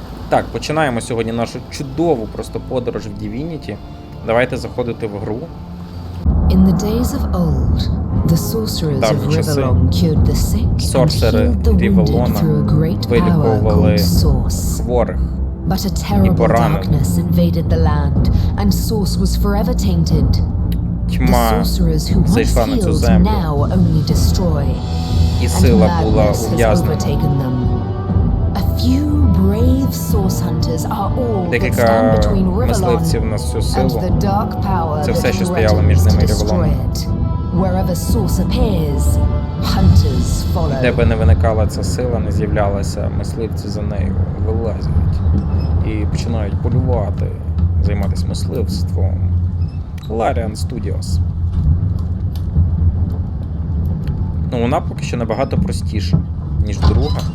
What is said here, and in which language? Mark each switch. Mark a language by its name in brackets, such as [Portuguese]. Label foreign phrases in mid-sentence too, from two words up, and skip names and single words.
[Ukrainian] Так, починаємо сьогодні нашу чудову просто подорож в Divinity. Давайте заходити в гру. [English] In the days of old, the sorcerers of Rivellon cured the sick and healed the wounded through a great power called Source. But a terrible darkness invaded the land, and Source was forever tainted. The sorcerers who once healed now only destroy, and madness has overtaken them. A few brave source hunters are all that stand between Rivellon and the dark power that threatens to destroy it. Wherever source appears, hunters follow. [Ukrainian] Де би не виникала ця сила, не з'являлася, мисливці за нею вилазять і починають полювати, займатися мисливством. Larian Studios. Ну, вона поки що набагато простіша, ніж друга.